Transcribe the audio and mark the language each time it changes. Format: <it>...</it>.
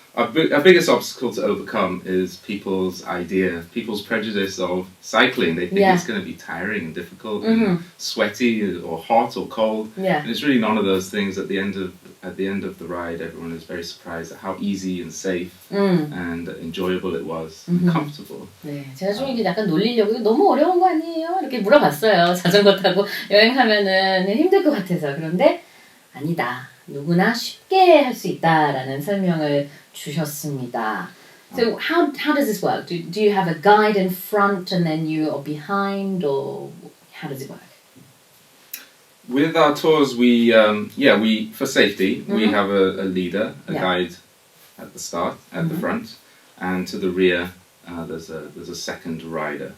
<en>Our biggest obstacle to overcome is people's prejudice of cycling. They think it's going to be tiring and difficult and sweaty or hot or cold. Yeah. And it's really none of those things. At the end of the ride, everyone is very surprised at how easy and safe and enjoyable it was and comfortable.</en> <ko>네, 제가 좀 이게 약간 놀리려고 이거 너무 어려운 거 아니에요? 이렇게 물어봤어요. 자전거 타고 여행하면은 힘들 것 같아서. 그런데 아니다. 누구나 쉽게 할 수 있다라는 설명을 주셨습니다.</ko> <en>So how does this work? Do you have a guide in front and then you are behind, or how does it work? With our tours, we for safety we have a leader, a guide at the start, at the front, and to the rear there's a second rider.</en>